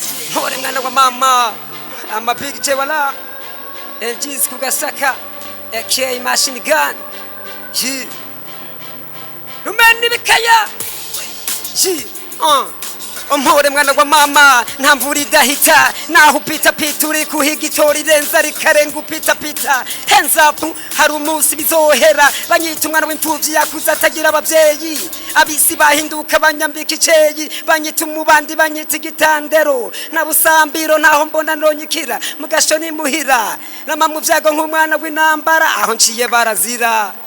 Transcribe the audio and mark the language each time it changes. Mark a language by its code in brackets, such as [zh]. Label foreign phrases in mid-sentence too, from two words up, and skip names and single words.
[rn] Mpore mwana wa mama. Ama Big J wala. L Gs ku Gasaka. A K Machine Gun. Je. Numeni bikaya. Je. Uh. Mpore mwana wa mama, nta mvura idahita, naho upita pita uri kuhiga itora irenza rikarenga upita pita. [en] Hands up, [rn] hari umunsi bizohera, banyita umwana w'imfuvyi yakuze atagira abavyeyi. Abisi bahinduka banyambika iceyi, banyita umubandi, banyita igitandero. Na busambiro ntaho mbona nonyikira, mu gasho ni muhira. Nama mu vyago nk'umwana w'intambara, aho nciye barazira.